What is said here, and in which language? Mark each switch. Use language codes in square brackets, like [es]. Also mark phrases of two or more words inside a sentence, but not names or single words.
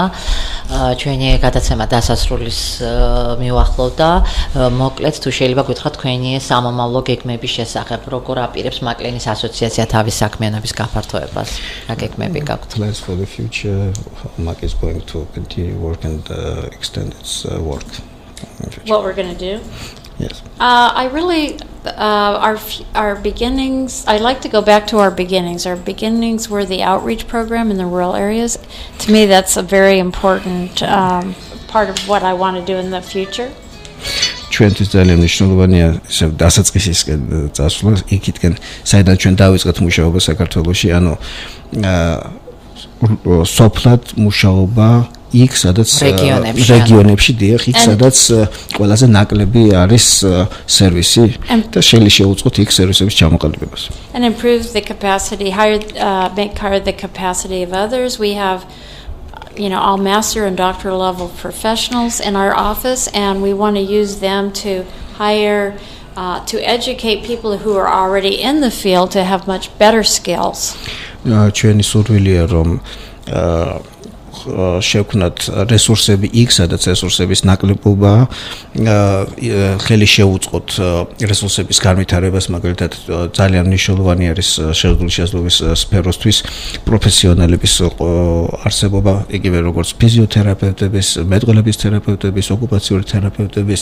[ka] ჩვენი გადაცემა დასასრულის მიუახლოვდა. მოკლედ თუ შეიძლება გითხრათ თქვენი სამომავლო გეგმების შესახებ, როგორ აპირებს მაკლეინის ასოციაცია თავის საქმიანობის გაფართოებას? რა გეგმები გაქვთ? [en] Plans for the future, MAC is going to continue work and extend its work. What we're going to do? Yes. I really, our beginnings, I like to go back to our beginnings. Our beginnings were the outreach program in the rural areas. To me, that's a very important part of what I want to do in the future. [ka] ჩვენთვის ძალიან მნიშვნელოვანია ესე დასაწყისისკენ წასვლა იქითკენ, საიდან ჩვენ დავიწყეთ მუშაობა საქართველოში, ანუ სოფლად მუშაობა იქ, სადაც რეგიონებში დიახ, იქ სადაც ყველაზე ნაკლები არის სერვისი და შეიძლება შეუწყოთ იქ სერვისების ჩამოყალიბებას. [en] And improve the capacity, make higher the capacity of others. We have all master and doctoral level professionals in our office, and we want to use them to hire, to educate people who are already in the field to have much better skills. [ka] ჩვენი სურვილია რომ შევქმნათ რესურსები იქ, სადაც რესურსების ნაკლებობა, ხელი შეუწყოთ რესურსების განვითარებას, მაგალითად ძალიან მნიშვნელოვანი არის შესაძლებლობის სფეროსთვის პროფესიონალების არსებობა, იგივე როგორც ფიზიოთერაპევტების, მეტყველების თერაპევტების, ოკუპაციური თერაპევტების.